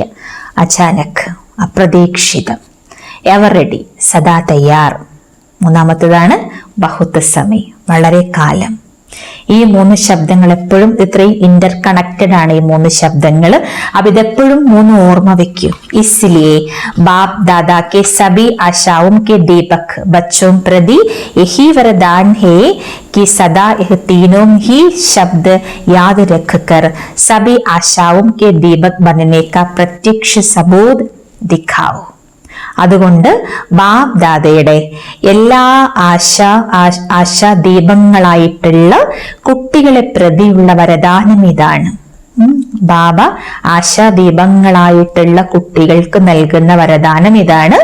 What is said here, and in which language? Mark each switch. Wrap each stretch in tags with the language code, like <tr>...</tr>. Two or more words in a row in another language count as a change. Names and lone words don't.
<ml>അചാനക്, അപ്രതീക്ഷിതം.</ml> <en>ever ready,</en> <ml>സദാ തയ്യാർ. 3-ാമത്തേതാണ്</ml> <hi>बहुत समय,</hi> <ml>വളരെ കാലം. ഈ 3 ശബ്ദങ്ങൾ എപ്പോഴും ഇത്രയും</ml> <en>inter connected</en> <ml>ആണ്. ഈ 3 ശബ്ദങ്ങൾ. അപ്പൊ ഇതെപ്പോഴും 3 ഓർമ്മ വെക്കൂ.</ml> <hi>इसलिए बाप दादा के सभी आशाओं के दीपक बच्चों प्रति यही वरदान है कि सदा यह तीनों ही शब्द याद रखकर सभी आशाओं के दीपक बनने का प्रत्यक्ष सबूत दिखाओ.</hi> <ml>അതുകൊണ്ട് ബാപ് ദാദയുടെ എല്ലാ ആശാദീപങ്ങളായിട്ടുള്ള കുട്ടികളെ പ്രതിയുള്ള വരദാനം ഇതാണ്. ബാബ ആശാദീപങ്ങളായിട്ടുള്ള കുട്ടികൾക്ക് നൽകുന്ന വരദാനം ഇതാണ്.</ml>